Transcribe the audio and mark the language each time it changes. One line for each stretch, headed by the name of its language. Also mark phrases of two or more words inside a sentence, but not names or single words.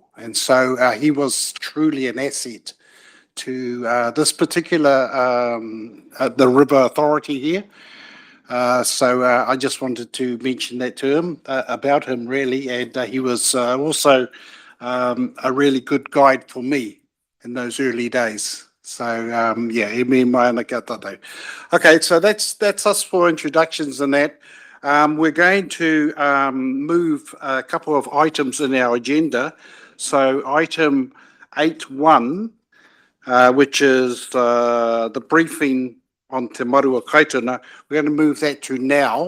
English: And so he was truly an asset to this particular, the river authority here. So I just wanted to mention that to him, about him really, and he was also a really good guide for me in those early days. So yeah,
Māori: e me mai ana kia tātou.
English: Okay, so that's us for introductions and that. We're going to move a couple of items in our agenda. So item 8.1, which is the briefing on Te Maru o Kaituna, we're going to move that to now.